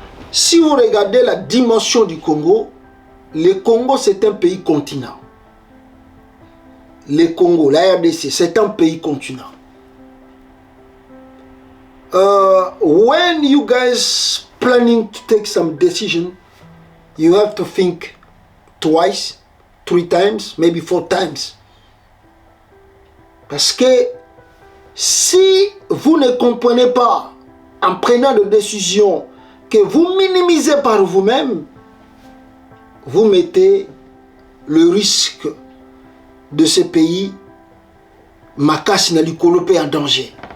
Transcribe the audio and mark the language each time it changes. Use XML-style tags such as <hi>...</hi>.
<fr>Si vous regardez la dimension du Congo, le Congo c'est un pays continent. Le Congo, la RDC, c'est un pays continent.</fr> <en>When you guys planning to take some decision, you have to think twice, 3 times, maybe 4 times.</en> <fr>Parce que Si vous ne comprenez pas, en prenant des décisions, que vous minimisez par vous-même, vous mettez le risque de ce pays,</fr> <ln>Makasi na likolo pe</ln> <fr>en danger.</fr>